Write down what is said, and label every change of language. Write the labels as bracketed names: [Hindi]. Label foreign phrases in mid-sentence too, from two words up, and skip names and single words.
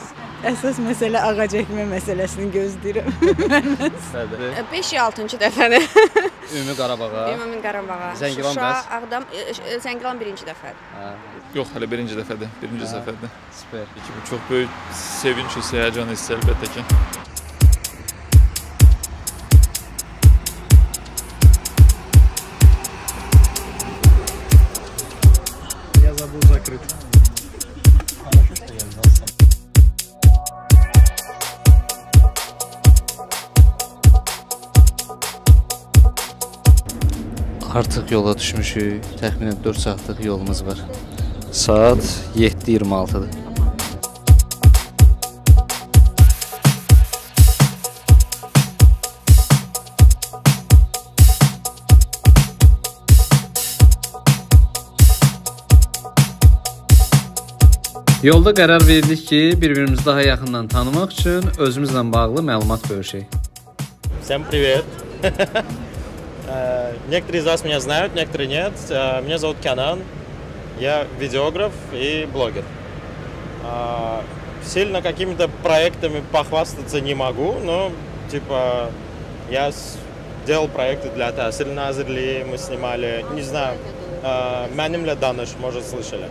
[Azerbaijani] Əsas məsələ ağa çəkmə məsələsini gözləyirəm. 5-6-cı dəfədir. Ümumi Qarabağa. Ümumi Qarabağa. Zəngilan Şuşa, bəs? Ağdam, Zəngilan birinci dəfədir. Yox, hələ birinci dəfədir. Birinci səfərdir. Super. Bu çox böyük sevinç hissi, həyəcan hissi əlbəttə ki. [Russian] Я забыл закрыть. [Azerbaijani] Artıq yola düşmüşük. Təxminən 4 saatlıq yolumuz var. Saat 7:26-dır. Yolda qərar verdik ki, bir-birimizi daha yaxından tanımaq üçün özümüzlə bağlı məlumat bölüşək. [Russian] Всем привет. Некоторые из вас меня знают, некоторые нет. Меня зовут Канан. Я видеограф и блогер. Сильно какими-то проектами похвастаться не могу, но типа я делал проекты для Тасиль Назерли, мы снимали, не знаю, Мәнімле Даныш, может, слышали.